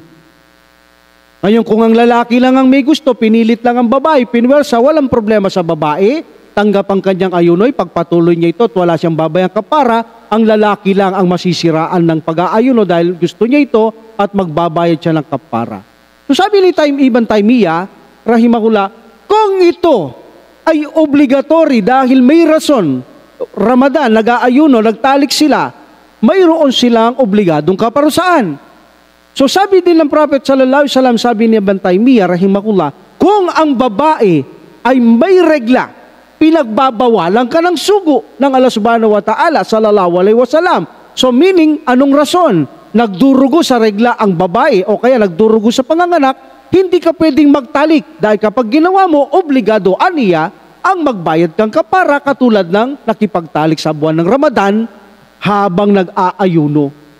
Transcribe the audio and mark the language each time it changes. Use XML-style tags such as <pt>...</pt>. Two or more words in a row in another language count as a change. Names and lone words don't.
<tl>Ngayon, kung ang lalaki lang ang may gusto, pinilit lang ang babae, pinwersa, walang problema sa babae, tanggap ang kanyang ayunoy, pagpatuloy niya ito at wala siyang babayang kapara, ang lalaki lang ang masisiraan ng pag-aayuno dahil gusto niya ito at magbabayad siya ng kapara. So sabi ni Ibn Taymiyyah, rahimahullah, kung ito ay obligatory dahil may rason, Ramadan, nag-aayuno, nagtalik sila, mayroon silang obligadong kaparusaan. So sabi din ng Prophet</tl> <ar>صلى الله عليه وسلم,</ar> <tl>sabi ni Ibn Taymiyyah rahimahullah, kung ang babae ay may regla, pinagbabawalan ka ng sugo ng Allah</tl> <ar>سبحانه وتعالى صلى الله عليه وسلم.</ar> <en>So meaning,</en> <tl>anong rason? Nagdurugo sa regla ang babae o kaya nagdurugo sa panganganak, hindi ka pwedeng magtalik dahil kapag ginawa mo, obligado aniya ang magbayad kang kapara katulad ng nakipagtalik sa buwan ng Ramadan habang nag-aayuno.</tl>